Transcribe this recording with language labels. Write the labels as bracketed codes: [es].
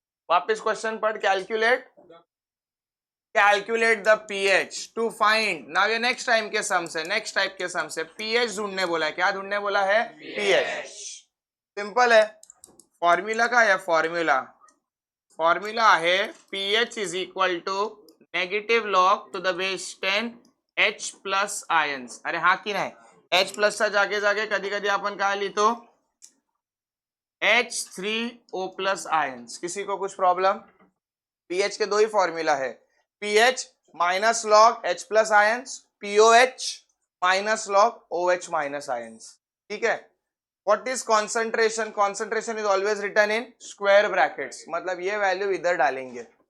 [hi] वापस क्वेश्चन पढ़, [en] calculate the pH to find, [hi] now ये नेक्स्ट टाइम के सम से, नेक्स्ट टाइप के सम से पीएच ढूंढने बोला है, क्या ढूंढने बोला है पीएच। सिंपल है, फॉर्मूला का है फॉर्मूला, फॉर्मूला है [en] PH is equal to negative log to the base 10 H plus ions. [mr] अरे हा की नाही, H प्लस चा जागे जागे कधी कधी आपण काय लिहितो H3O प्लस आयन्स। [hi] किसी को कुछ प्रॉब्लम? पीएच के दो ही फॉर्मूला है, pH minus log H plus ions, POH minus log OH minus ions. ठीक है, [en] What is concentration? Concentration is always written in square brackets, [hi] मतलब ये वैल्यू इधर डालेंगे।